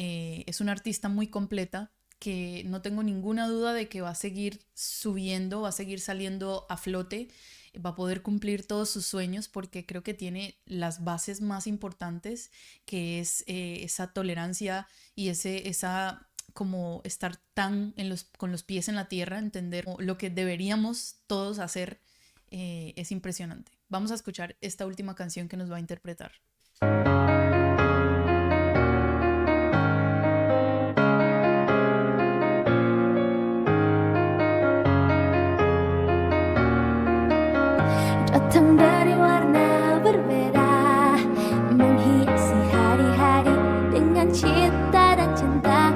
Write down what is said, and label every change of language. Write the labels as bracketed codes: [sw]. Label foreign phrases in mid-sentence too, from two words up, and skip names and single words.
[es] Es una artista muy completa que no tengo ninguna duda de que va a seguir subiendo, va a seguir saliendo a flote, va a poder cumplir todos sus sueños porque creo que tiene las bases más importantes, que es esa tolerancia y esa como estar con los pies en la tierra, entender lo que deberíamos todos hacer, es impresionante. Vamos a escuchar esta última canción que nos va a interpretar. [id] Datang dari warna berbeda, menghiasi hari-hari dengan cita dan cinta.